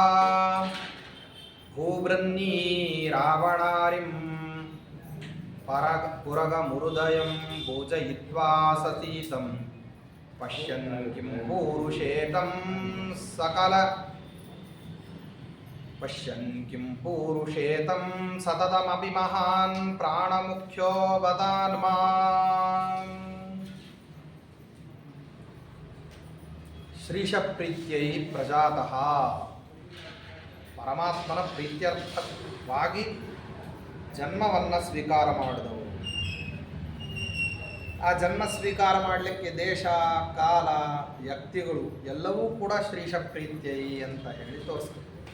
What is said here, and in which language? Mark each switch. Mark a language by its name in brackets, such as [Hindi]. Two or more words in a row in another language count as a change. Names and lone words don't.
[Sanskrit] भूवृन्नी रावणारिं पुरगमुरुदयं भोजयित्वा सतीतं पश्यन् किं पूरुषेतं सततमपि महान् प्राणमुख्यो वदान्मान्। ಶ್ರೀಶಪ್ರೀತ್ಯೈ ಪ್ರಜಾತಃ, [Kannada] ಪರಮಾತ್ಮನ ಪ್ರೀತ್ಯರ್ಥವಾಗಿ ಜನ್ಮವನ್ನು ಸ್ವೀಕಾರ ಮಾಡಿದವರು. ಆ ಜನ್ಮ ಸ್ವೀಕಾರ ಮಾಡಲಿಕ್ಕೆ ದೇಶ ಕಾಲ ವ್ಯಕ್ತಿಗಳು ಎಲ್ಲವೂ ಕೂಡ ಶ್ರೀಶಪ್ರೀತ್ಯೈ ಅಂತ ಹೇಳಿ ತೋರಿಸ್ತಾರೆ.